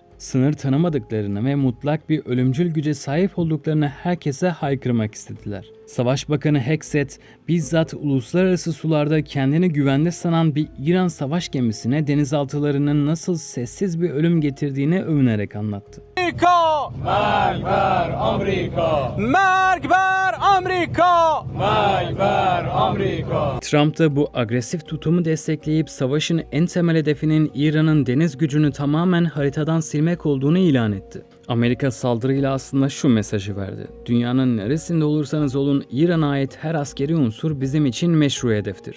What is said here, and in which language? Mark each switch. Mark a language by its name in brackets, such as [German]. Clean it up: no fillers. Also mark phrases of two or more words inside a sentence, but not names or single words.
[Turkish] Sınır tanımadıklarını ve mutlak bir ölümcül güce sahip olduklarını herkese haykırmak istediler. Savaş Bakanı Hegseth bizzat uluslararası sularda kendini güvende sanan bir İran savaş gemisine denizaltılarının nasıl sessiz bir ölüm getirdiğini övünerek anlattı. [Persian] مرگ بر آمریکا مرگ بر آمریکا مرگ بر آمریکا. [Turkish] Trump da bu agresif tutumu destekleyip savaşın en temel hedefinin İran'ın deniz gücünü tamamen haritadan silmek olduğunu ilan etti. Amerika saldırıyla aslında şu mesajı verdi: dünyanın neresinde olursanız olun İran'a ait her askeri unsur bizim için meşru hedeftir.